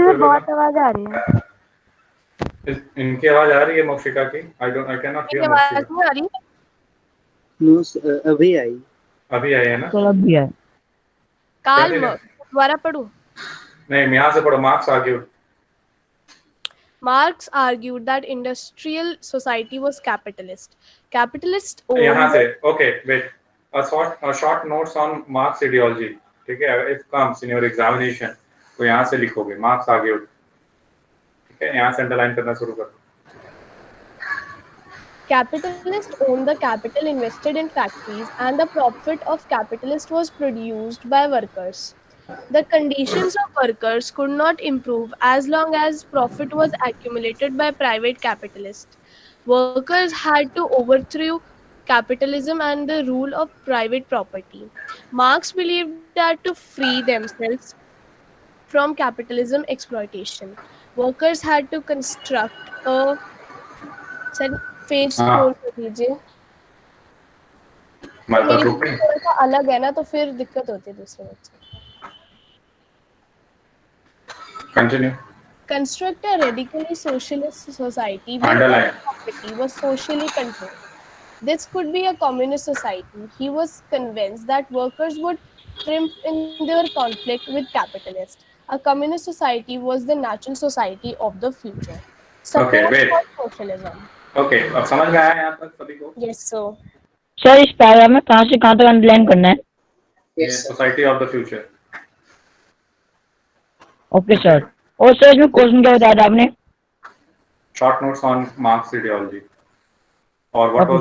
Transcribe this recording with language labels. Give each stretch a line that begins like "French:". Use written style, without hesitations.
Hindi: बहुत आवाज आ रही है। इनकी आवाज आ रही है मोक्षिका की?
English: I can not hear
Hindi: आवाज मोक्षिका। नहीं आ रही। नो अभी आई। अभी आई है ना? सर अब भी है। कार्ल मार्क्स दोबारा पढ़ूं। नहीं मैं यहाँ से पढ़ो।
English: Marx argued Marx argued that industrial society was capitalist. Capitalist
Hindi: यहाँ
English: owned से okay wait a short notes on Marx ideology,
Hindi: ठीक है?
English: if comes in your examination
Hindi: तो यहाँ से लिखोगे मार्क्स आर्ग्यूड, ठीक है? यहाँ से अंडरलाइन करना शुरू करो।
English: Capitalists owned the capital invested in factories, and the profit of capitalist was produced by workers. The conditions of workers could not improve as long as profit was accumulated by private capitalists. Workers had to overthrow capitalism and the rule of private property. Marx believed that to free themselves from capitalism exploitation, workers had to construct a phase
Hindi: हाँ। Scroll कर दीजिए। मतलब मेरी रुकिए। थोड़ा सा अलग है ना, तो फिर दिक्कत होती है दूसरे बच्चे। Continue.
English: Construct a radically socialist society where Underline. property was socially controlled. This could be a communist society. He was convinced that workers would triumph in their conflict with capitalists. A communist society was the natural society of the future. Support wait. for socialism.
Hindi: Okay अब समझ में आया यहाँ तक सभी को?
English: Yes, sir.
Hindi: Sir इस paragraph में कहाँ से कहाँ तक अंडरलाइन करना है?
English: Society of the future. Okay sir.
Hindi: और सर इसमें क्वेश्चन क्या बताया था आपने?
English: short notes on Marx ideology और what was the